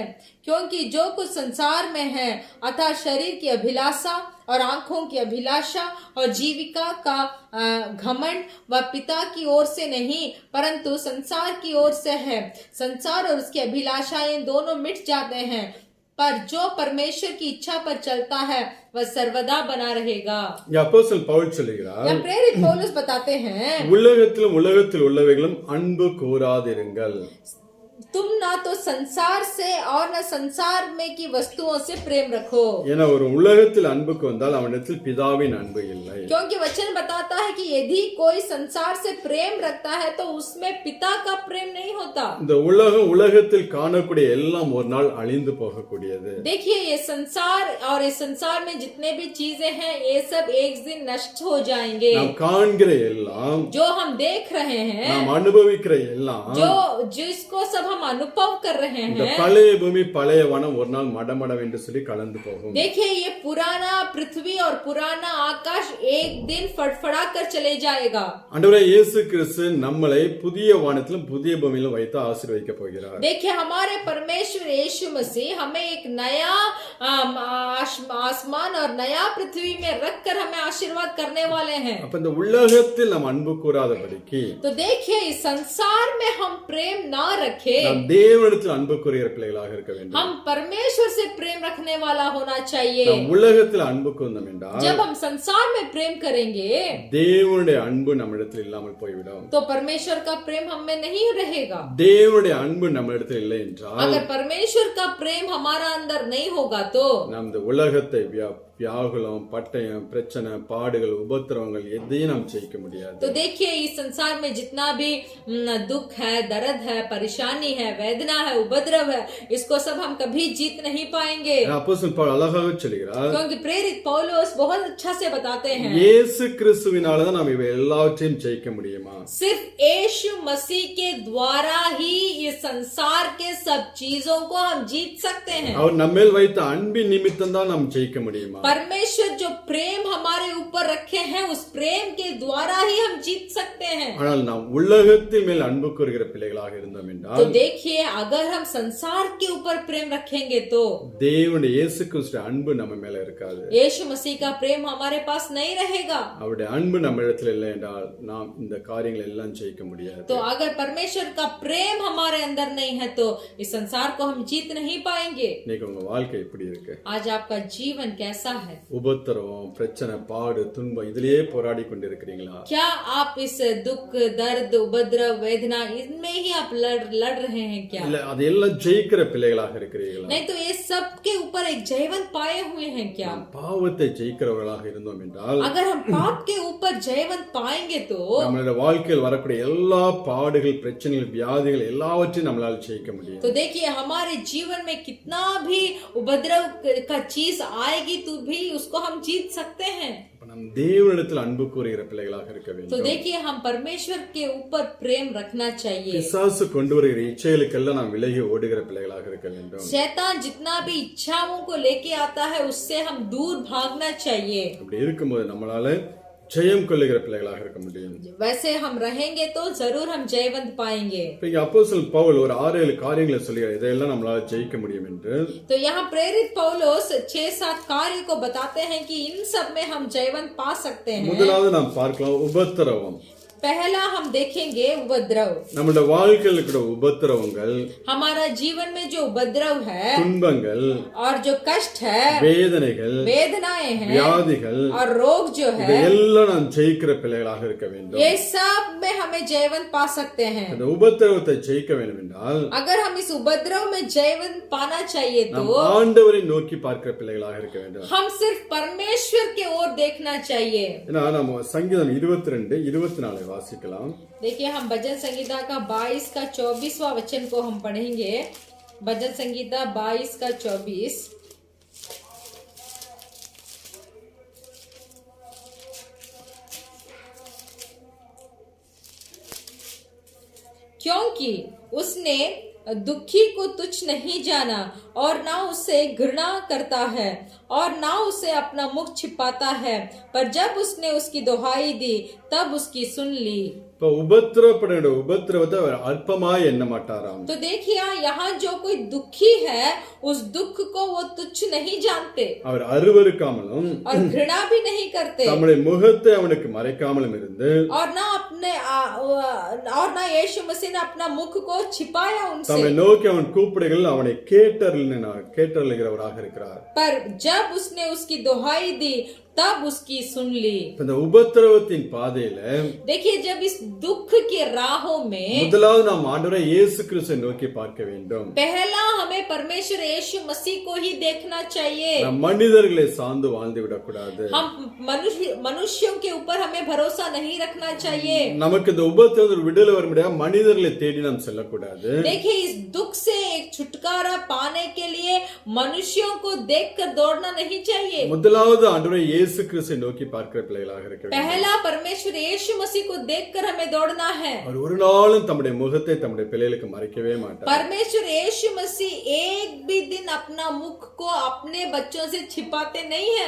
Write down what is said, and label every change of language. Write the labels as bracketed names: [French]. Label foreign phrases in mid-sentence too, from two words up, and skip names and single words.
[Hindi] क्योंकि जो कुछ संसार में है अर्थात शरीर की अभिलाषा और आंखों की अभिलाषा और जीविका का घमंड वह पिता की ओर से नहीं परंतु संसार की ओर से है। संसार और उसकी अभिलाषाएं दोनों मिट जाते हैं पर जो परमेश्वर की इच्छा पर चलता है वह सर्वदा बना रहेगा। [Tamil] இங்க அப்போஸ்தலன் பவுல் சொல்லுகிறார், [Hindi] या प्रेरित पौलुस बताते हैं, [Tamil] உலகத்தில் உள்ளவைகளும் அன்பு கூறாதிருங்கள்। [Hindi] तुम ना तो संसार से और न संसार में की वस्तुओं से प्रेम रखो। [Tamil] ஏன்னா ஒரு உலகத்தில் அன்புக்கு வந்தால் அவனிடத்தில் பிதாவின் அன்பு இல்லை। [Hindi] क्योंकि वचन बताता है कि यदि कोई संसार से प्रेम रखता है तो उसमें पिता का प्रेम नहीं होता। [Tamil] இந்த உலகத்தில் காணக்கூடிய எல்லாம் ஒரு நாள் அழிந்து போகக்கூடியது। [Hindi] देखिए ये संसार और इस संसार में जितने भी चीजें हैं ये सब एक दिन नष्ट हो जाएंगे। [Tamil] நாம் காண்கிற எல்லாம், [Hindi] जो हम देख रहे हैं, [Tamil] நாம் அனுபவிக்கிற எல்லாம், [Hindi] जिसको सब हम अनुभव कर रहे [Tamil] இந்த [Hindi] हैं, [Tamil] பழைய பூமி பழைய வனம் ஒரு நாள் மடமடவென்று சொல்லி கலந்து போகும்। [Hindi] देखिए ये पुराना पृथ्वी और पुराना आकाश एक दिन फड़फड़ा कर चले जाएगा। [Tamil] ஆண்டவரே இயேசு கிறிஸ்து நம்மளை புதிய வானத்திலும் புதிய பூமியிலும் வைத்து ஆசீர்வதிக்க போகிறார்। [Hindi] देखिए हमारे परमेश्वर यीशु मसीह हमें एक नया आसमान और नया पृथ्वी में रखकर हमें आशीर्वाद करने वाले हैं। [Tamil] அப்ப இந்த உலகத்தில் நாம் அன்பு கூறாதபடிக்கு, [Hindi] तो देखिए इस संसार में हम प्रेम ना रखे, [Tamil] நாம் தேவனிடத்தில் அன்பு கூறுகிற பிள்ளைகளாக இருக்க வேண்டும்। [Hindi] हम परमेश्वर से प्रेम रखने वाला होना चाहिए। [Tamil] நாம் உலகத்தில் அன்பு கூர்ந்தோம் என்றால், [Hindi] जब हम संसार में प्रेम करेंगे [Tamil] தேவனுடைய அன்பு நம்மிடத்தில் இல்லாமல் போய்விடும்। [Hindi] तो परमेश्वर का प्रेम हम में नहीं रहेगा। [Tamil] தேவனுடைய அன்பு நம்மிடத்தில் இல்லை என்றால், [Hindi] अगर परमेश्वर का प्रेम हमारा अंदर नहीं होगा तो [Tamil] நாம் இந்த உலகத்தை வியாகுலம், பட்டயம், பிரச்சனை, பாடுகள், உபத்திரவங்கள் எதையும் நாம் ஜெயிக்க முடியாது। [Hindi] तो देखिए इस संसार में जितना भी दुख है, दर्द है, परेशानी है, वेदना है, उपद्रव है, इसको सब हम कभी जीत नहीं पाएंगे। [Tamil] அப்போஸ்தலன் பவுல் அழகாக சொல்கிறார், [Hindi] क्योंकि प्रेरित पौलुस बहुत अच्छा से बताते हैं, [Tamil] இயேசு கிறிஸ்துவினால தான் நாம் இவை எல்லாவற்றையும் ஜெயிக்க முடியுமா? [Hindi] सिर्फ यीशु मसीह के द्वारा ही इस संसार के सब चीजों को हम जीत सकते हैं। [Tamil] அவர் நம்மேல் வைத்த அன்பின் நிமித்தம் தான் நாம் ஜெயிக்க முடியுமா? [Hindi] परमेश्वर जो प्रेम हमारे ऊपर रखे हैं उस प्रेम के द्वारा ही हम जीत सकते हैं। [Tamil] ஆனால் நாம் உலகத்தின் மேல் அன்பு கூறுகிற பிள்ளைகளாக இருந்தோம் என்றால், [Hindi] तो देखिए अगर हम संसार के ऊपर प्रेम रखेंगे तो [Tamil] தேவனுடைய இயேசு கிறிஸ்துவின் அன்பு நம்ம மேல இருக்காது। [Hindi] यीशु मसीह का प्रेम हमारे पास नहीं रहेगा। [Tamil] அவருடைய அன்பு நம்ம இடத்துல இல்லை என்றால் நாம் இந்த காரியங்களை எல்லாம் ஜெயிக்க முடியாது। [Hindi] तो अगर परमेश्वर का प्रेम हमारे अंदर नहीं है तो इस संसार को हम जीत नहीं पाएंगे। [Tamil] இன்னைக்கு உங்க வாழ்க்கை எப்படி இருக்கு? [Hindi] आज आपका जीवन कैसा है? [Tamil] உபத்திரவம், பிரச்சனை, பாடு, துன்பம் இதிலேயே போராடி கொண்டிருக்கிறீங்களா? [Hindi] क्या आप इस दुख, दर्द, उपद्रव, वेदना इनमें ही आप लड़ रहे हैं क्या? [Tamil] இல்ல அதெல்லாம் ஜெயிக்கிற பிள்ளைகளாக இருக்கிறீர்களா? [Hindi] नहीं तो ये सब के ऊपर एक जयवंत पाए हुए हैं क्या? [Tamil] நாம் பாவத்தை ஜெயிக்கிறவர்களாக இருந்தோம் என்றால், [Hindi] अगर हम पाप के ऊपर जयवंत पाएंगे तो [Tamil] நம்மளுடைய வாழ்க்கையில் வரக்கூடிய எல்லா பாடுகள், பிரச்சனைகள், வியாதிகள் எல்லாவற்றையும் நம்மளால ஜெயிக்க முடியும்। [Hindi] तो देखिए हमारे जीवन में कितना भी उपद्रव का चीज आएगी तो भी उसको हम जीत सकते हैं। [Tamil] நம் தேவனிடத்தில் அன்பு கூறுகிற பிள்ளைகளாக இருக்க [Hindi] तो [Tamil] வேண்டும்। [Hindi] देखिए हम परमेश्वर के ऊपर प्रेम रखना चाहिए। [Tamil] பிசாசு கொண்டு வருகிற இச்சைகளுக்கெல்லாம் நாம் விலகி ஓடுகிற பிள்ளைகளாக இருக்க வேண்டும்। [Hindi] शैतान जितना भी इच्छाओं को लेके आता है उससे हम दूर भागना चाहिए। [Tamil] அப்படி இருக்கும்போது நம்மளால ஜெயம் கொள்ளுகிற பிள்ளைகளாக இருக்க முடியும்। [Hindi] वैसे हम रहेंगे तो जरूर हम जयवंत पाएंगे। [Tamil] இங்க அப்போஸ்தலன் பவுல் ஒரு 6-7 காரியங்களை சொல்லுகிறார், இதெல்லாம் நம்மளால ஜெயிக்க முடியும் என்று। [Hindi] तो यहाँ प्रेरित पौलुस 6-7 कार्य को बताते हैं कि इन सब में हम जयवंत पा सकते हैं। [Tamil] முதலாவது நாம் பார்க்கலாம் உபத்திரவம்। [Hindi] पहला हम देखेंगे उपद्रव। [Tamil] நம்முடைய வாழ்க்கையில் இருக்கிற உபத்திரவங்கள், [Hindi] हमारा जीवन में जो उपद्रव है [Tamil] துன்பங்கள், [Hindi] और जो कष्ट है, [Tamil] வேதனைகள், [Hindi] वेदनाएं हैं [Tamil] வியாதிகள், [Hindi] और रोग जो है, [Tamil] இதெல்லாம் நாம் ஜெயிக்கிற பிள்ளைகளாக இருக்க வேண்டும்। [Hindi] ये सब में हमें जयवंत पा सकते हैं। [Tamil] அந்த உபத்திரவத்தை ஜெயிக்க வேண்டும் என்றால் [Hindi] अगर हम इस उपद्रव में जयवंत पाना चाहिए तो [Tamil] நாம் ஆண்டவரை நோக்கி பார்க்கிற பிள்ளைகளாக இருக்க வேண்டும்। [Hindi] हम सिर्फ परमेश्वर के ओर देखना चाहिए। [Tamil] ஏன்னா நம்ம சங்கீதம் 22-24 வாசிக்கலாம்। [Hindi] देखिए हम भजन संगीता का 22 का 24वां वचन को हम पढ़ेंगे। भजन संगीता 22 का 24। क्योंकि उसने दुखी को तुच्छ नहीं जाना और ना उसे घृणा करता है और ना उसे अपना मुख छिपाता है, पर जब उसने उसकी दुहाई दी तब उसकी सुन ली। [Tamil] இப்ப உபத்திரவப்படுகிற உபத்திரவத்தை அவர் அற்பமாய் எண்ண மாட்டாராம். [Hindi] तो देखिए यहाँ जो कोई दुखी है उस दुख को वो तुच्छ नहीं जानते [Tamil] அவர் அருவருக்காமலும் [Hindi] और घृणा भी नहीं करते [Tamil] தம்முடைய முகத்தை அவனுக்கு மறைக்காமலும் இருந்து [Hindi] और ना यीशु मसीह ने अपना मुख को छिपाया उनसे [Tamil] தம்மை நோக்கி அவன் கூப்பிடுகள் அவனை கேட்டருளுகிறவராக இருக்கிறார். [Hindi] पर जब उसने उसकी दुहाई दी तब उसकी सुन ली. [Tamil] இந்த உபத்திரவத்தின் பாதையில [Hindi] देखिए जब इस दुख के राहों में [Tamil] முதலாவது நாம் ஆண்டவரை இயேசு கிறிஸ்துவை நோக்கி பார்க்க வேண்டும். [Hindi] पहला हमें परमेश्वर यीशु मसीह को ही देखना चाहिए. [Tamil] நாம் மனிதர்களை சார்ந்து வாழ்ந்து விடக்கூடாது. [Hindi] हम मनुष्यों के ऊपर हमें भरोसा नहीं रखना चाहिए. [Tamil] நமக்கு இந்த உபத்திரவத்தில் விடுதலை வர முடியாது மனிதர்களை தேடி நாம் செல்லக்கூடாது. [Hindi] देखिए इस दुख से एक छुटकारा पाने के लिए मनुष्यों को देखकर दौड़ना नहीं चाहिए. [Tamil] முதலாவது ஆண்டவரை இயேசு கிறிஸ்துவை நோக்கி பார்க்கிற பிள்ளைகளாக இருக்க வேண்டும். [Hindi] पहला परमेश्वर यीशु मसीह को देखकर हमें दौड़ना है. [Tamil] அவர் ஒரு நாளும் தம்முடைய முகத்தை தம்முடைய பிள்ளைகளுக்கு மறைக்கவே மாட்டார். [Hindi] परमेश्वर यीशु मसीह एक भी दिन अपना मुख को अपने बच्चों से छिपाते नहीं है.